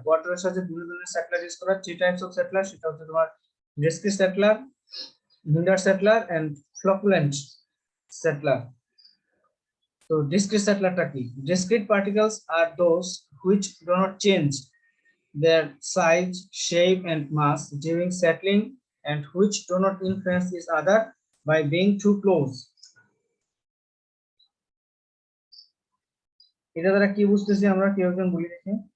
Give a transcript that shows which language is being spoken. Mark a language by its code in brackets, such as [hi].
[bn] Water এর সাথে বিভিন্ন ধরনের সেটলার ইউজ করা। থ্রি টাইপস অফ সেটলার, সেটা হচ্ছে তোমার discrete settler, hinder settler and ফ্লকুলেন্ট settler. তো ডিসক্রিট সেটলারটা কি? [en] Discrete particles are those which do not change their size, shape and mass during settling and which do not influence each other by being too close. [bn] এটা দ্বারা কি বুঝতেছি আমরা, কেউ একজন বলি দেখি।